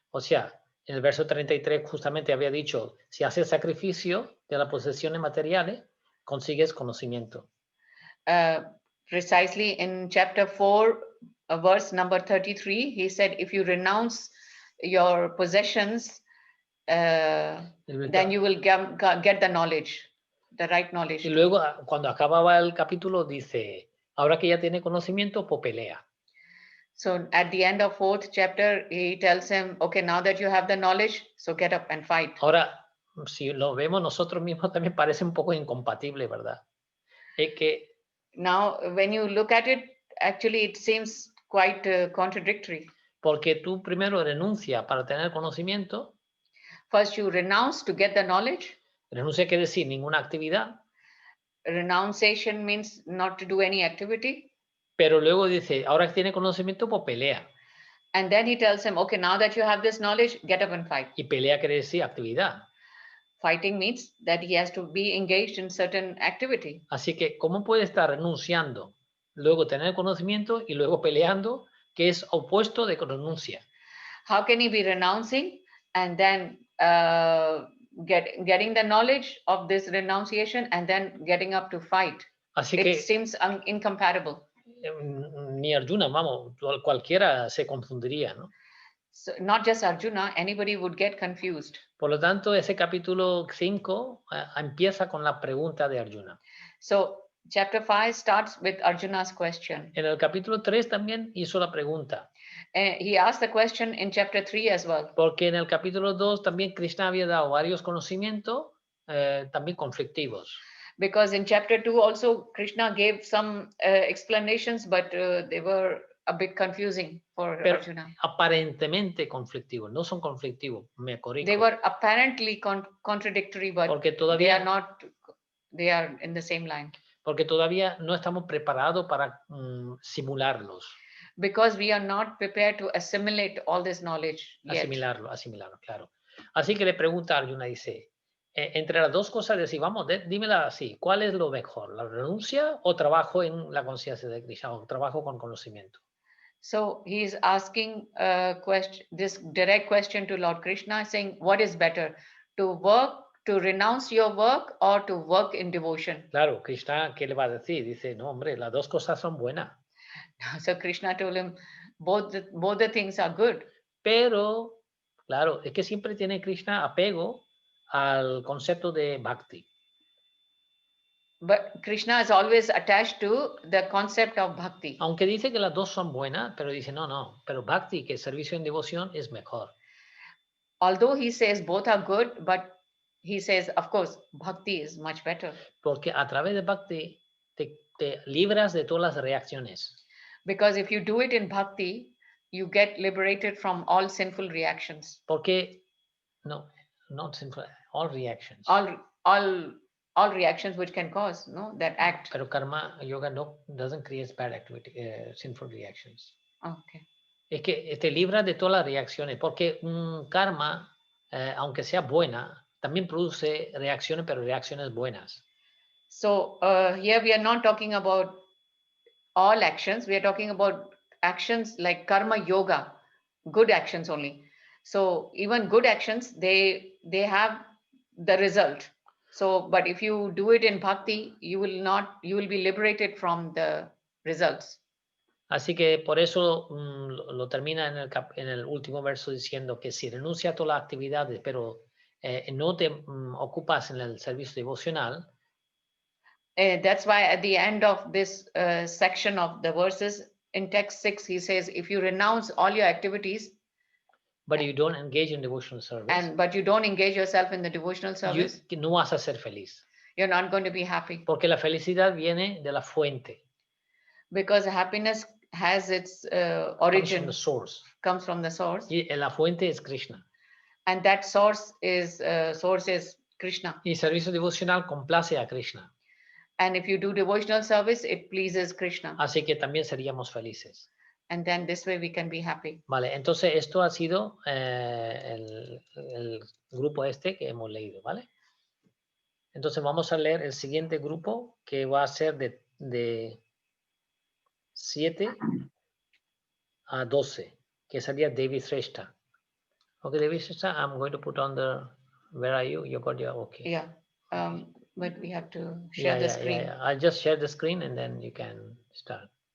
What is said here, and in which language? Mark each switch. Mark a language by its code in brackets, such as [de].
[es] O sea, en el verso 33 justamente había dicho, si haces sacrificio de las posesiones materiales, consigues conocimiento. [en] Precisely in chapter 4, verse number 33, he said, if you renounce your possessions, then you will get the knowledge, the right knowledge. [es] Y luego, cuando acababa el capítulo, dice, ahora que ya tiene conocimiento, pues pelea. [en] So at the end of 4th chapter, he tells him, okay, now that you have the knowledge, so get up and fight. [es] Ahora, si lo vemos nosotros mismos, también parece un poco incompatible, ¿verdad? Es que [en] Now, when you look at it, actually it seems quite contradictory. [es] porque tú primero renuncias para tener conocimiento. [en] First, you renounce to get the knowledge. [es] Renuncia quiere decir ninguna actividad. [en] Renunciation means not to do any activity. [es] Pero luego dice, ahora que tiene conocimiento, pues pelea. [en] And then he tells him, okay, now that you have this knowledge, get up and fight. [es] Y pelea quiere decir actividad. [en] Fighting means that he has to be engaged in certain activity. [es] Así que, ¿cómo puede estar renunciando, luego tener conocimiento y luego peleando, que es opuesto de renuncia? [en] How can he be renouncing and then getting the knowledge of this renunciation and then getting up to fight? [es] Así [en] It [es] que [en] seems incompatible. [es] ni Arjuna, vamos, cualquiera se confundiría, ¿no? [en] So not just Arjuna, anybody would get confused. [es] Por lo tanto, ese capítulo 5 empieza con la pregunta de Arjuna. [en] So chapter 5 starts with Arjuna's question. [es] En el capítulo 3 también hizo la pregunta. [en] He asked the question in chapter 3 as well. [es] Porque en el capítulo 2 también Krishna había dado varios conocimientos también conflictivos. [en] Because in chapter 2 also Krishna gave some explanations, but they were a bit confusing for [es] Pero [en] Arjuna. [es] aparentemente conflictivos, no son conflictivos, me corrijo. [en] They were apparently contradictory, but [es] Porque [en] they [es] todavía, [en] are not, they are in the same line. [es] porque todavía no estamos preparados para simularlos. [en] Because we are not prepared to assimilate all this knowledge yet. [es] Asimilarlo, claro. Así que le pregunta a Arjuna, dice, entre las dos cosas, decir, vamos, dímela así, ¿cuál es lo mejor? ¿La renuncia o trabajo en la conciencia de Krishna o trabajo con conocimiento? [en] So he is asking this direct question to Lord Krishna, saying, what is better, to work, to renounce your work, or to work in devotion? [es] Claro, Krishna, ¿qué le va a decir? Dice, no, hombre, las dos cosas son buenas. [en] So Krishna told him, both the things are good. [es] Pero, claro, es que siempre tiene Krishna apego al concepto de bhakti. [en] But Krishna is always attached to the concept of bhakti. [es] Aunque dice que las dos son buenas, pero dice, no, pero bhakti, que es servicio en devoción, es mejor. [en] Although he says both are good, but he says, of course, bhakti is much better. [es] Porque a través de bhakti te libras de todas las reacciones. [en] Because if you do it in bhakti, you get liberated from all sinful reactions. [es] Porque, no, [en] not sinful, all reactions. All all reactions which can cause, no, that act. Pero karma yoga no doesn't create bad activity, sinful reactions. Okay. [es] Es que te libra de todas las reacciones, porque un karma, aunque sea buena, también produce reacciones, pero reacciones buenas. [en] So here we are not talking about all actions. We are talking about actions like karma yoga, good actions only. So even good actions, they have the result. So, but if you do it in bhakti, you will be liberated from the results. Así que por eso lo termina en el último verso diciendo que si renuncia a todas las actividades, pero no te ocupas en el servicio devocional. That's why at the end of this section of the verses in text 6, he says, if you renounce all your activities, but you don't engage in devotional service, but you don't engage yourself in the devotional service, [es] no vas a ser feliz. [en] You're not going to be happy. [es] Porque la felicidad viene de la fuente. [en] Because happiness has its origin. Comes from the source. [es] Y la fuente es Krishna. [en] And that source is Krishna. [es] Y servicio devocional complace a Krishna. [en] And if you do devotional service, it pleases Krishna. [es] Así que también seríamos felices. [en] And then this way we can be happy. [es] Vale, entonces esto ha sido el grupo este que hemos leído, ¿vale? Entonces vamos a leer el siguiente grupo que va a ser de 7 a 12, que sería Devi Shrestha. [en] Okay, Devi Shrestha, I'm going to put on the, where are you? You got your, okay. Yeah, but we have to share the screen. Yeah. I'll just share the screen and then you can start.